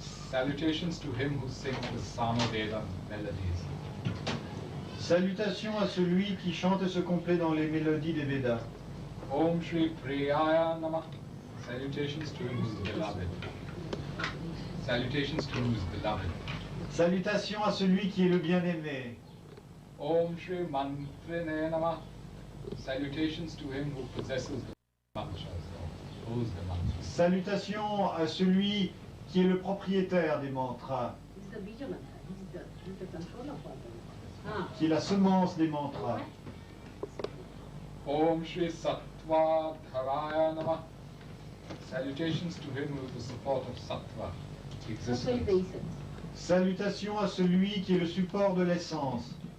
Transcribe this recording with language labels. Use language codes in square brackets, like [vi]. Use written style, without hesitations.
[en] Salutations to him who sings the Samaveda melodies. [fr] Salutations à celui qui chante et se complaît dans les mélodies des Védas. [sa] Om Shri Priyaya Namah. [en] Salutations to him who is beloved. Salutations to him who is beloved. [fr] Salutations à celui qui est le bien-aimé. [sa] Om Shri Mantrine Namah. [en] Salutations to him who possesses the mantras, or holds the mantras. [fr] Salutations à celui qui est le propriétaire des mantras, [en] This is the Bija mantra. This is the control of all them. [fr] qui est la semence des mantras. [sa] Om Shri Sattva Dharaya Namah. [en] Salutations to him who is the support of Sattva, That's why existence. the essence. [fr] Salutations à celui qui est le support de l'essence.